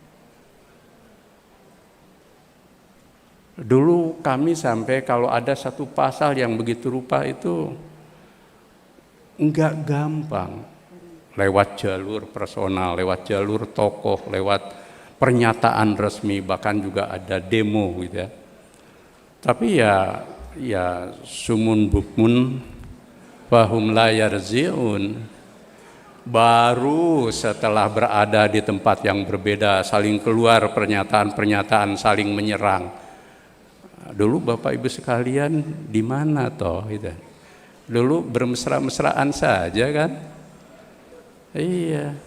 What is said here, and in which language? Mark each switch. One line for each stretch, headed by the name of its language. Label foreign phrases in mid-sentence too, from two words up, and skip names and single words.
Indonesian: Dulu kami sampai kalau ada satu pasal yang begitu rupa itu enggak gampang. Lewat jalur personal, lewat jalur tokoh, lewat pernyataan resmi, bahkan juga ada demo gitu ya. Tapi ya
Arabic: صم بكم فهم لا يرجعون.
Indonesian: Baru setelah berada di tempat yang berbeda saling keluar pernyataan-pernyataan saling menyerang. Dulu Bapak Ibu sekalian di mana toh gitu. Dulu bermesra-mesraan saja kan? Iya.